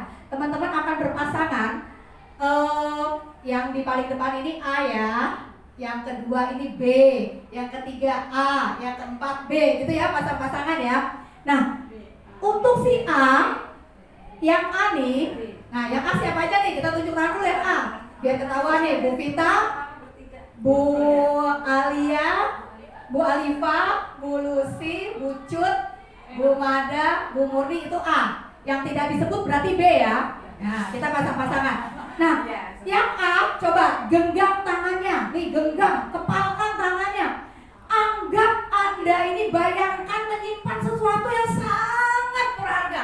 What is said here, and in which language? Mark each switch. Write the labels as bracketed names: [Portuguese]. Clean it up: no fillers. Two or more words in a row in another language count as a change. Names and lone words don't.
[Indonesian] Teman-teman akan berpasangan. Yang di paling depan ini A ya, yang kedua ini B, yang ketiga A, yang keempat B, gitu ya, pasang-pasangan ya. Nah, untuk si A, yang A nih, nah yang A siapa aja nih? Kita tunjuk tangan dulu yang A, biar ketahuan nih. Bu Vita, Bu Alia, Bu Alifa, Bu Lucy, Bu Cut, Bu Mada, Bu Murni, itu A. Yang tidak disebut berarti B ya. Nah, kita pasang-pasangan. Nah, yang A coba genggam tangannya. Nih, genggam, kepalkan tangannya. Anggap Anda ini bayangkan menyimpan sesuatu yang sangat berharga.